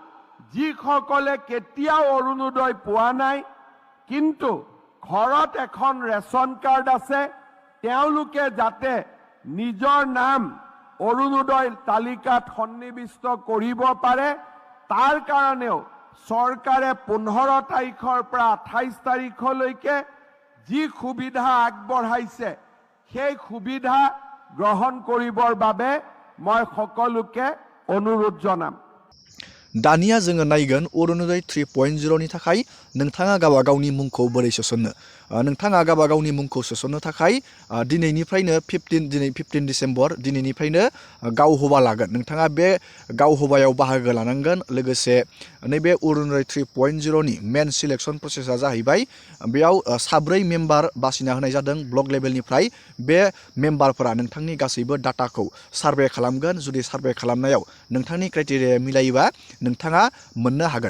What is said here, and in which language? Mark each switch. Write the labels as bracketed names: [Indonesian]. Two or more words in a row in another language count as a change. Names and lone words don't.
[Assamese] যিসকলে কেতিয়াও অৰুণোদয় পোৱা নাই কিন্তু ঘৰত এখন ৰেচন কাৰ্ড আছে তেওঁলোকে যাতে নিজৰ নাম অৰুণোদয় তালিকাত সন্নিবিষ্ট কৰিব পাৰে তাৰ কাৰণেও চৰকাৰে 15 তাৰিখৰ পৰা 28 তাৰিখলৈকে যি সুবিধা আগবঢ়াইছে সেই সুবিধা গ্ৰহণ কৰিবৰ বাবে মই সকলোকে অনুৰোধ জনাম। [Bodo] दानिया जोङो नायगोन अरुणोदय 3.0 नि थाखाय नोंथाङा गावबा गावनि मुंखौ बोरै सोसननो नोंथाङा गावबा गावनि मुंखौ सोसननो थाखाय दिनैनिफ्रायनो 15 डिसेम्बर दिनैनिफ्रायनो गावहबा लागोन नोंथाङा बे गावहबायाव बाहागो लानांगोन लोगोसे नैबे अरुणोदय 3.0 नि [English] main selection [Bodo] प्रसेसआ जाहैबाय बेयाव 4 मेम्बार बासिना होनाय जादों [English] block level [Bodo] बे मेम्बारफोरा नोंथांनि गासैबो डाटाखौ सार्भे खालामगोन जुदि सार्भे खालामनायाव नोंथांनि क्राइटेरिया मिलायोबा नोंथाङा मोननो हागोन।